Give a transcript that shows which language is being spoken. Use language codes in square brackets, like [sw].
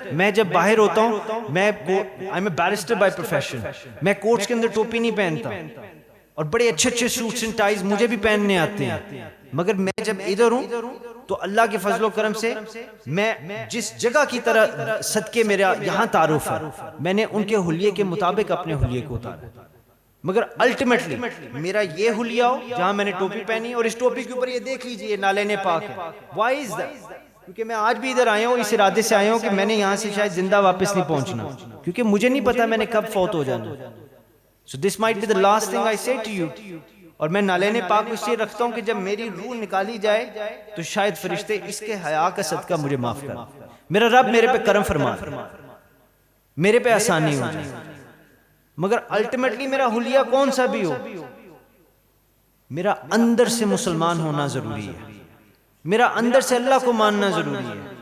[ur] میں جب باہر ہوتا ہوں، میں [en] I'm a barrister by profession، [ur] میں کورٹس کے اندر ٹوپی نہیں پہنتا، اور بڑے اچھے اچھے سوٹس اینڈ ٹائز مجھے بھی پہننے آتے ہیں، مگر میں جب ادھر ہوں تو اللہ کے فضل و کرم سے میں جس جگہ کی طرح صدقے میرا یہاں تعارف ہے، میں نے ان کے حلیے کے مطابق اپنے حلیے کو اتارا. مگر الٹیمیٹلی میرا یہ حلیہ ہو جہاں میں نے ٹوپی پہنی، اور اس ٹوپی کے اوپر یہ دیکھ لیجئے نالین پاک ہے. [en] Why is that؟ [ur] کیونکہ میں آج بھی ادھر آیا ہوں اس ارادے سے آیا ہوں کہ میں نے یہاں سے شاید زندہ واپس نہیں پہنچنا، کیونکہ مجھے نہیں پتا میں نے کب فوت ہو جانا. [en] So this might be the last thing I say to you. [ur] اور میں نالین پاک اس لیے رکھتا ہوں کہ جب میری روح نکالی جائے تو شاید فرشتے اس کے حیا کا صدقہ مجھے معاف کر، میرا رب میرے پہ کرم فرما، میرے پہ آسانی ہو جائے. مگر الٹیمیٹلی میرا حلیہ کون سا بھی ہو، میرا اندر سے مسلمان ہونا ضروری ہے، میرا اندر سے اللہ کو ماننا ضروری ہے.